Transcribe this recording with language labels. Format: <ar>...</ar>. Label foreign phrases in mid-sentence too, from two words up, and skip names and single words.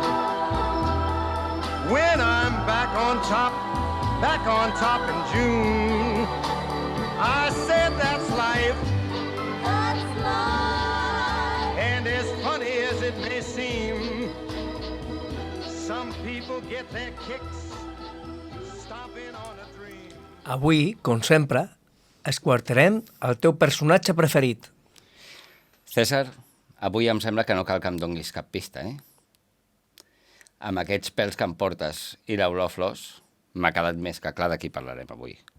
<en>When I'm back on top in June. I said that's life. That's life. And as funny as it may seem, some people get their kicks stomping on a dream.</en> <ca>Avui, com sempre, esquarterem el teu personatge preferit. César, avui em sembla que no cal que em donguis cap pista, Amb aquests pèls que em portes i l'olor a flors, m'ha quedat més que clar de qui parlarem avui.</ca>